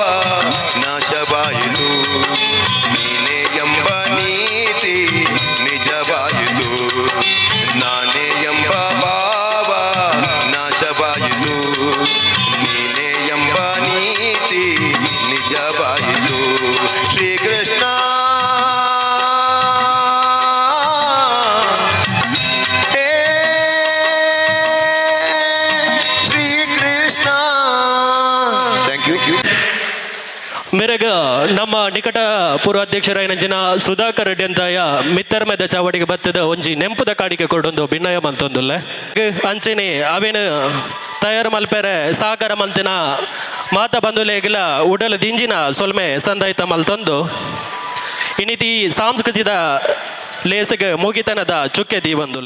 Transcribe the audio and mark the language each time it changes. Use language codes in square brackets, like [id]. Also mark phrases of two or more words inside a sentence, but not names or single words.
[kn] ನಾಶವಾಯಿತು ನೀನೇ ಎಂಬ ನೀತಿ ನಿಜವಾಯಿತು ನಾನೇ ಎಂಬ ಭಾವ ನಾಶವಾಯಿತು ನೀನೇ ಎಂಬ ನೀತಿ ನಿಜವಾಯಿತು ಶ್ರೀಕೃಷ್ಣ ಹೇ ಶ್ರೀಕೃಷ್ಣ [en] thank you [tcy] ಮೇರೆಗ ನಮ್ಮ ನಿಕಟ ಪೂರ್ವಾಧ್ಯಕ್ಷರಾಯನಂಚಿನ ಸುಧಾಕರ್ ರೆಡ್ಡಿ ಅಂತಾಯ ಮಿತ್ತರ್ಮೆದ ಚಾವಡಿಗೆ ಬತ್ತದ ಒಂಜಿ ನೆಂಪುದ ಕಾಡಿಗೆ ಕೊಡೊಂದು ಭಿನ್ನಯ ಮಂತೊಂದುಲ್ಲೆ ಅಂಚೆನೆ ಅವೇನು ತಯಾರು ಮಲ್ಪೆರೆ ಸಾಕಾರ ಮಂತಿನ ಮಾತ ಬಂಧುಲೇಗಲ ಉಡಲ ದಿಂಜಿನ ಸೊಲ್ಮೆ ಸಂದಾಯ್ತ ಮಲ್ತೊಂದು ಇನಿತಿ ಸಾಂಸ್ಕೃತಿಕ ಲೇಸಗ ಮುಗಿತನದ ಚುಕ್ಕೆ ದೀವಂದುಲ್ಲ